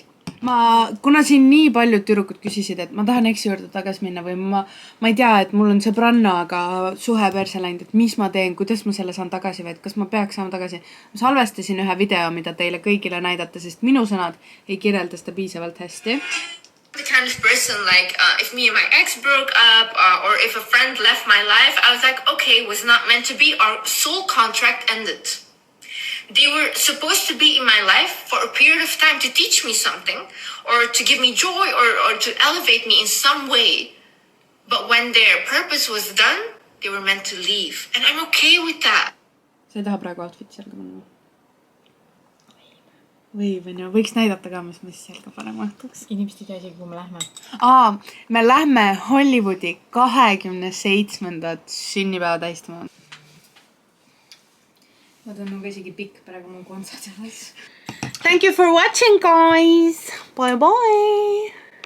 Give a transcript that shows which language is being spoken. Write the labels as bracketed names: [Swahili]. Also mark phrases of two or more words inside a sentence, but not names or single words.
[Estonian] Kuna siin nii paljud tüdrukud küsisid, et ma tahan eksi juurde tagasi minna või ma ei tea, et mul on sõbrannaga suhe perse läinud, et mis ma teen, kuidas ma selle saan tagasi või et kas ma peaks saama tagasi. Ma salvestasin ühe video, mida teile kõigile näidata, sest minu sõnad ei kirjelda seda piisavalt hästi. The kind of person like if me and my ex broke up or if a friend left my life, I was like, okay, was not meant to be. Our soul contract ended. They were supposed to be in my life for a period of time to teach me something or to give me joy or to elevate me in some way. But when their purpose was done, they were meant to leave. And I'm okay with that. Sa ei taha praegu outfit'i selga panna? Võiks näidata ka, mis selga panema õhtuks. Inimesed ei tea isegi, kuhu me lähme. Me lähme Hollywoodi 27. sünnipäeva tähistama. Ma tunnen ka isegi pikk praegu mu kontsad selles. [English] Thank you for watching, guys! Bye-bye!